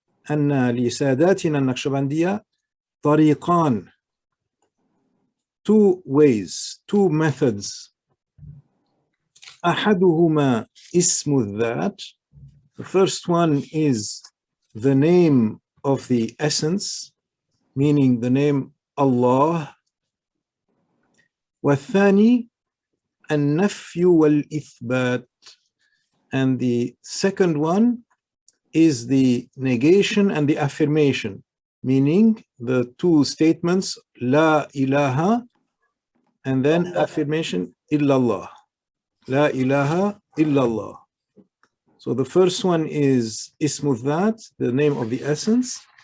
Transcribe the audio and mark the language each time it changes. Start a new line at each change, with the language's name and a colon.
Arabic: أن لساداتنا النقشبندية طريقان,
English: two ways, two methods.
Arabic: أحدهما اسم الذات.
English: The first one is the name of the essence, meaning the name Allah.
Arabic: والثاني النفي والإثبات.
English: And the second one is the negation and the affirmation, meaning the two statements, La ilaha, and then affirmation, illallah. La ilaha illallah. So the first one is Ismu Dhat, the name of the essence.